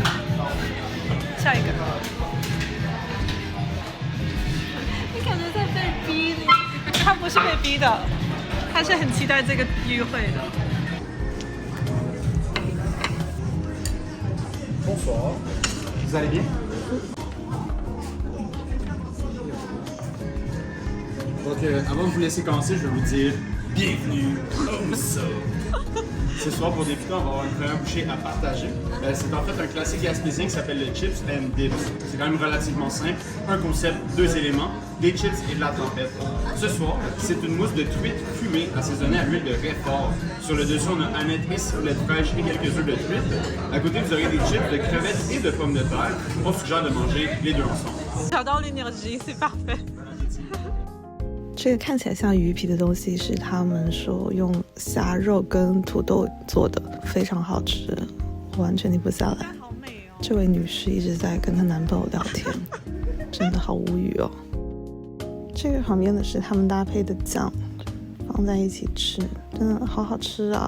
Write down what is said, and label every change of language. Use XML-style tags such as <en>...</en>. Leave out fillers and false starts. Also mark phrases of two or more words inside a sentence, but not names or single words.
<zh>下一个，你感觉在被逼？他不是被逼的，他是很期待这个约会的。</zh> <fr>Bonsoir, vous allez bien? Donc, avant de vous laisser commencer, je vais vous dire bienvenue au Mousseau. Ce soir, pour débuter, on va avoir une première bouchée à partager. C'est en fait un classique gaspésien qui s'appelle le</fr> <en>chips and dips.</en> <fr>C'est quand même relativement simple. Un concept, deux éléments, des chips et de la tempête. Ce soir, c'est une mousse de truite fumée assaisonnée à l'huile de raie fort. Sur le dessus, on a aneth et ciboulette fraîche et quelques œufs de truite. À côté, vous aurez des chips de crevettes et de pommes de terre. On suggère de manger les deux ensemble. J'adore l'énergie, c'est parfait.</fr> <zh>这个看起来像鱼皮的东西是他们说用虾肉跟土豆做的，非常好吃，完全停不下来。这位女士一直在跟她男朋友聊天，真的好无语哦。这个旁边的是他们搭配的酱，放在一起吃，真的好好吃啊！</zh>